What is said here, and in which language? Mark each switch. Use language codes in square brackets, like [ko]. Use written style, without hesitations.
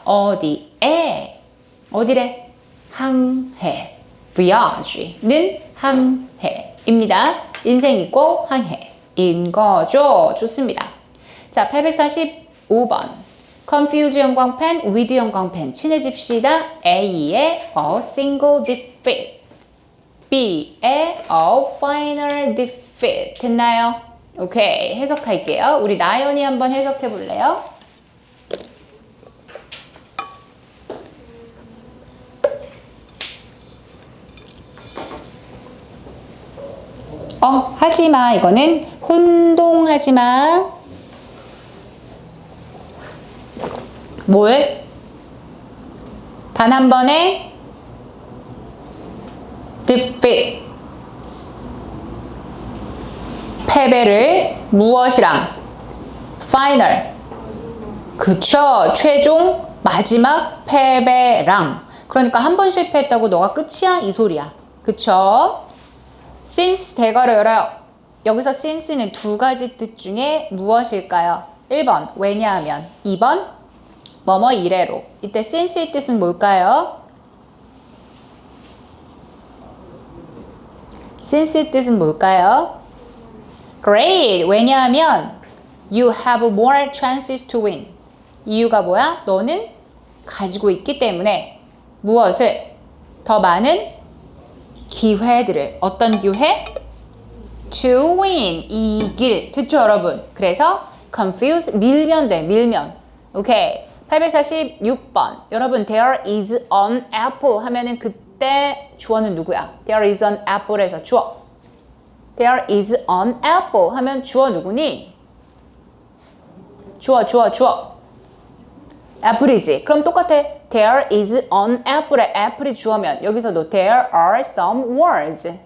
[ko] 어디에? 어디래? 항해. voyage는 항해입니다. 인생이고 항해인 거죠. 좋습니다. 자, 845번. confuse 형광펜, with 형광펜 친해집시다. [en] A에 a single defeat, B에 a final defeat. [ko] 됐나요? 오케이, 해석할게요. 우리 나연이 한번 해석해 볼래요? 하지마. 이거는 혼동하지마. 뭘? 단 한 번에 defeat. 패배를 무엇이랑? final. 그쵸. 최종 마지막 패배랑. 그러니까 한 번 실패했다고 너가 끝이야? 이 소리야. 그쵸? since 대괄호 열어요. 여기서 since는 두 가지 뜻 중에 무엇일까요? 1번 왜냐하면, 2번 뭐뭐 이래로. 이때 since의 뜻은 뭘까요? since의 뜻은 뭘까요? [en] Great! [ko] 왜냐하면 [en] you have more chances to win. [ko] 이유가 뭐야? 너는 가지고 있기 때문에 무엇을? 더 많은 기회들을. 어떤 기회? [en] To win. [ko] 이길. 됐죠, 여러분? 그래서 confuse. 밀면 돼. 밀면. 오케이. 846번. 여러분, [en] there is an apple [ko] 하면은 그때 주어는 누구야? [en] There is an apple에서 [ko] 주어. [en] There is an apple [ko] 하면 주어 누구니? 주어. 애플이지. 그럼 똑같아. [en] There is an apple에 [ko] 애플이 주어면 여기서도 [en] there are some words.